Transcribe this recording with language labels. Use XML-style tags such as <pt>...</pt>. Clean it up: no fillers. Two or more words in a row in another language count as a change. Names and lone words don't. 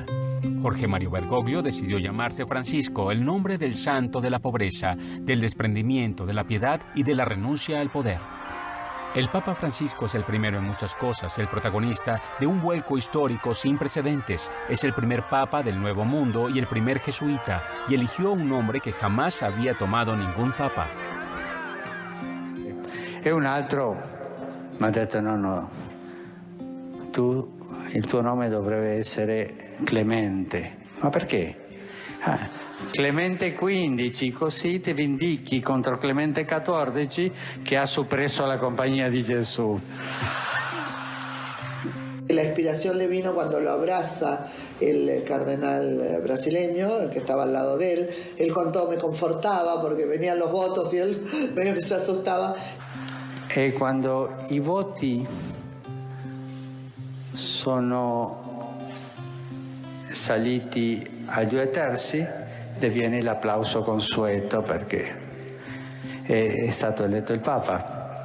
<es>Jorge Mario Bergoglio decidió llamarse Francisco, el nombre del santo de la pobreza, del desprendimiento, de la piedad y de la renuncia al poder. El Papa Francisco es el primero en muchas cosas, el protagonista de un vuelco histórico sin precedentes. Es el primer papa del Nuevo Mundo y el primer jesuita, y eligió un nombre que jamás había tomado ningún papa.</es> <it>E un altro mi ha detto: no, il tuo nome dovrebbe essere Clemente. Ma perché? Clemente XV, così ti vindichi contro Clemente XIV che ha soppresso la Compagnia di Gesù.</it> <es>La inspiración le vino cuando lo abraza el cardenal brasileño, el que estaba al lado de él. Él contó, me confortaba porque venían los votos y él medio que se asustaba.</es> <it>E quando i voti sono saliti a 2/3, viene l'applauso consueto perché è stato eletto il Papa.</it>